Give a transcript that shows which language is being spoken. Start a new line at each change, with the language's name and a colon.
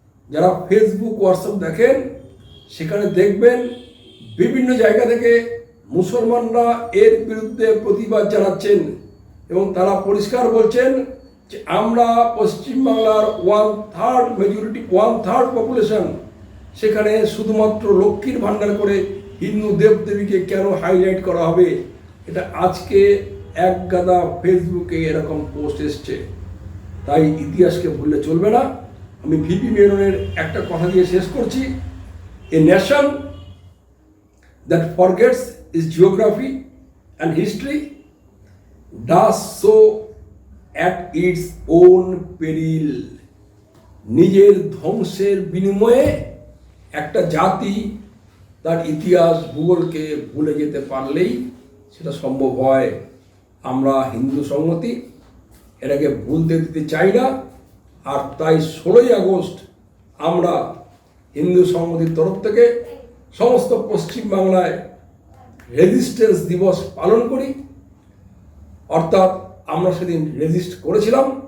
Bangla: যারা Facebook WhatsApp দেখেন সেখানে দেখবেন বিভিন্ন জায়গা থেকে মুসলমানরা এর বিরুদ্ধে প্রতিবাদ জানাচ্ছেন এবং তারা পরিষ্কার বলছেন যে আমরা পশ্চিমবাংলার 1/3 পপুলেশন, সেখানে শুধুমাত্র লক্ষ্মীর ভাণ্ডার করে হিন্দু দেবদেবীকে কেন হাইলাইট করা হবে। এটা আজকে এক গাদা ফেসবুকে এরকম পোস্ট এসছে, তাই ইতিহাসকে ভুললে চলবে না। আমি ভিপি মেননের একটা কথা দিয়ে শেষ করছি,
English: A nation that forgets its geography and history does so at its own peril.
Bangla: নিজের ধ্বংসের বিনিময়ে একটা জাতি তার ইতিহাস ভূগোলকে ভুলে যেতে পারলেই সেটা সম্ভব হয়। আমরা হিন্দু সংহতি এটাকে ভুলতে দিতে চাই না, আর তাই 16ই আগস্ট আমরা হিন্দু সংহতির তরফ থেকে সমস্ত পশ্চিমবাংলায় রেজিস্ট্যান্স দিবস পালন করি, অর্থাৎ আমরা সেদিন রেজিস্ট করেছিলাম।